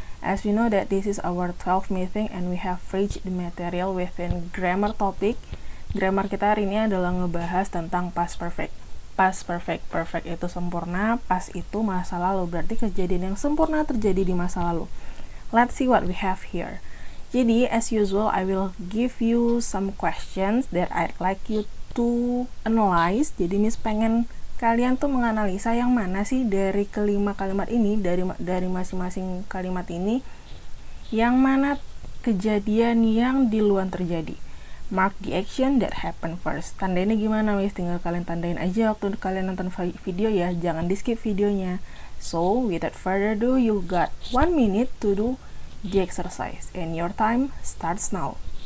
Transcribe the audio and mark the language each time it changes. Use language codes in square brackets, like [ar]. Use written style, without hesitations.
[en] As we know that this is our 12th meeting and we have reached the material within grammar topic. [id] Grammar kita hari ini adalah ngebahas tentang past perfect. Past perfect, perfect itu sempurna, past itu masa lalu, berarti kejadian yang sempurna terjadi di masa lalu. [en] Let's see what we have here. Jadi, as usual, I will give you some questions that I'd like you to analyze. [id] Jadi, Miss pengen kalian tuh menganalisa yang mana sih dari kelima kalimat ini, dari masing-masing kalimat ini, yang mana kejadian yang duluan terjadi. [en] Mark the action that happened first. [id] Tandainnya gimana, Miss? Tinggal kalian tandain aja waktu kalian nonton video ya, jangan di skip videonya. [en] So, without further ado, you got 1 minute to do the exercise, and your time starts now.